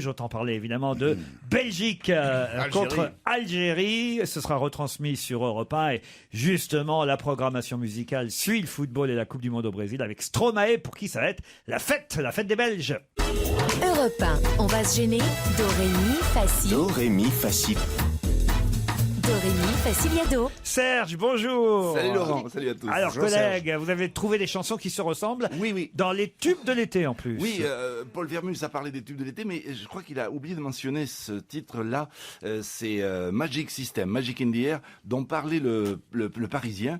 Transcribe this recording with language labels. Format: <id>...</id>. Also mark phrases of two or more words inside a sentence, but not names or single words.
<fr>Autant parler évidemment de Belgique contre Algérie. Ce sera retransmis sur Europe 1 et justement la programmation musicale suit le football et la Coupe du Monde au Brésil avec Stromae pour qui ça va être la fête des Belges. Europe 1, on va se gêner. Do, ré, mi, fa, si. Do, ré, mi, fa, si. Do, ré, mi, fa, si, la, do. Serge, bonjour. Salut Laurent, salut à tous. Alors Bonjour, collègues, vous avez trouvé des chansons qui se ressemblent Oui. dans les tubes de l'été en plus. Oui, Paul Vermus a parlé des tubes de l'été, mais je crois qu'il a oublié de mentionner ce titre-là. C'est Magic System, Magic in the Air, dont parlait le Parisien.</fr>